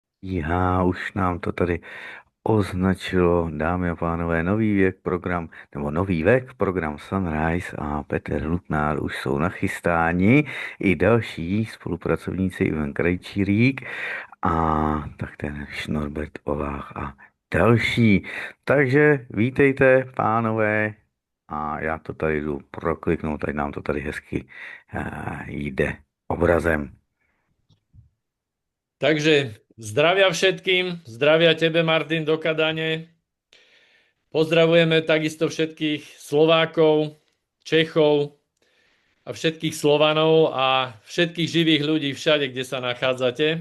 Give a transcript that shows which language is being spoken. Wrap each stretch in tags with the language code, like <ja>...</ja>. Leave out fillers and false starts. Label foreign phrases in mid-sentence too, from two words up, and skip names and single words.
<cs>Už nám to tady označilo, dámy a pánové, nový věk program, nebo nový vek program Sunrise a Petr Lutnár už jsou nachystáni, i další spolupracovníci Ivan Krejčírík a tak ten Norbert Olách a další. Takže vítejte, pánové, a já to tady jdu prokliknout, ať nám to tady hezky jde obrazem.</cs> <sk>Takže zdravia všetkým, zdravia tebe, Martin, do Kadane. Pozdravujeme takisto všetkých Slovákov, Čechov a všetkých Slovanov a všetkých živých ľudí všade, kde sa nachádzate.</sk>